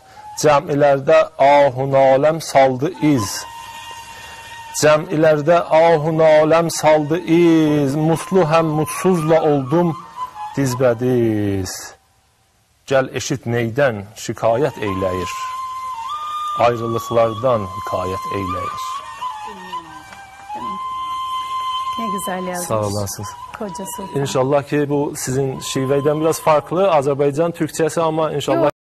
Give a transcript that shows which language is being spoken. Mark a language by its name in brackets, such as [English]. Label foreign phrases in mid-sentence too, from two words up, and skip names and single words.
[Azerbaijani] Cəmilərdə ahun aləm saldı iz, cəmilərdə ahun aləm saldı iz, mutlu həm mutsuzla oldum dizbədiz. Gəl eşit neydən şikayət eyləyir, ayrılıqlardan hikayət eyləyir. [Turkish] Ne güzel yazmış. [Azerbaijani] Sağ olasınız. [Turkish] Koca Sultan. İnşallah ki bu sizin şiveyden biraz farklı. Azerbaycan Türkçesi ama inşallah...